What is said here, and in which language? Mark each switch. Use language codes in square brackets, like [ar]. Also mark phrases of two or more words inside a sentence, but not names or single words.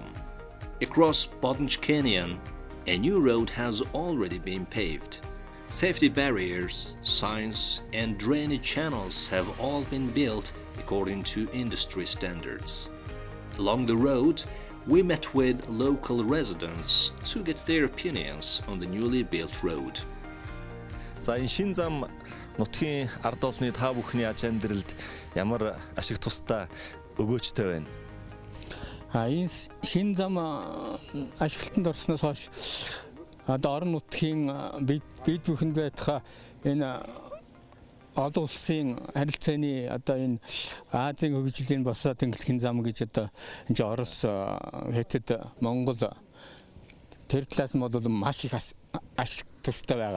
[en] Across Bodnch Canyon, a new road has already been paved. Safety barriers, signs, and drainage channels have all been built according to industry standards. Along the road, we met with local residents to get their opinions on the newly built road. [mn] За энэ шин зам нутгийн ард олны та бүхний аж амьдралд ямар ашиг тустай өгөөжтэй байна. Энэ шин зам ашиглалтанд орсноос хойш одоо орон нутгийн бид бүхэнд байтугай энэ олон улсын харилцааны одоо энэ Азийн хөгжлийн босоо тэнглэхийн зам гэж одоо энэ Орос, Хятад, Монгол тэр талаас нь бол маш их ашиг тустай байгаа.